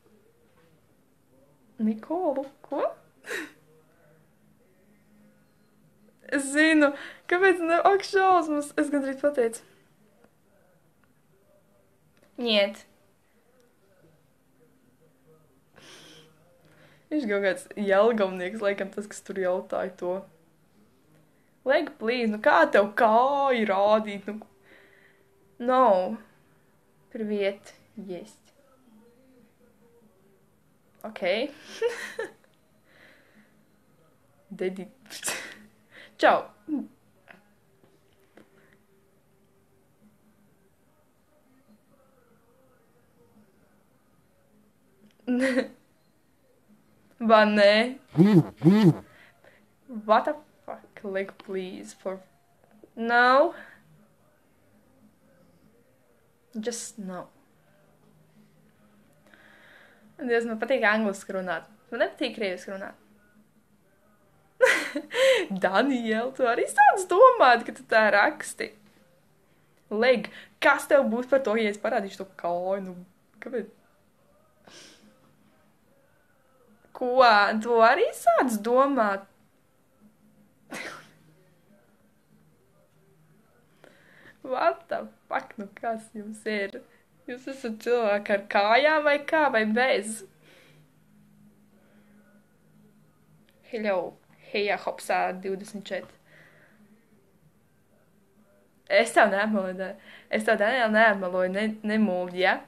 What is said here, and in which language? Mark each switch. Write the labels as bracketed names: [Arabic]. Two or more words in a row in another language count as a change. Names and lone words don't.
[Latvian] Nikolu? Ko? Es zinu, kāpēc ne... Ak, šausmas. Es gandrīz pateicu. Niet. Viņš kaut kāds jelgavnieks, laikam tas, kas tur jautāja to. [English] Leg, please, [Latvian] nu kā tev kāju rādīt? Nu... No. [Russian] Привет, есть. Окей. Dedi. [Latvian] Čau. Vai ne? [English] What the fuck? Like, please, for... No. Just no. [Latvian] Dievs, man patīk angliski runāt. Man nepatīk krieviski runāt. Daniel, tu arī sāc domāt, ka tu tā raksti. Leg, kas tev būs par to, ja es parādīšu to kāju? Nu, kāpēc? Ko? Tu arī sāc domāt? [English] What the fuck? [Latvian] Nu, kas jums ir? Jūs esat cilvēki ar kājām vai kā, vai bez? Hello. Heja, hopsā, 24. Es tev neapmeloju, es tev, Daniel, neapmeloju, nemūļi, ja?